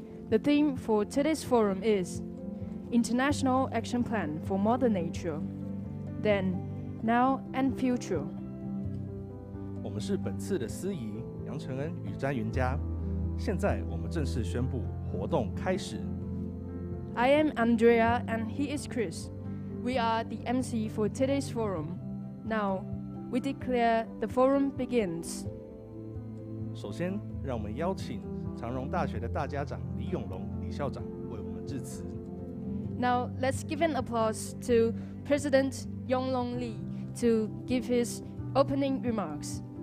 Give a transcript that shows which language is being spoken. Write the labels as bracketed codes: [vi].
[en] The theme for today's forum is International Action Plan for Mother Nature, Then, Now and Future. [zh] 我们是本次的司仪杨承恩与詹云佳，现在我们正式宣布活动开始。 [en] I am Andrea and he is Chris. We are the MC for today's forum. Now, we declare the forum begins. [zh] 首先，让我们邀请长荣大学的大家长李永龙李校长为我们致辞。 [en] Now, let's give an applause to President Yonglong Lee to give his opening remarks.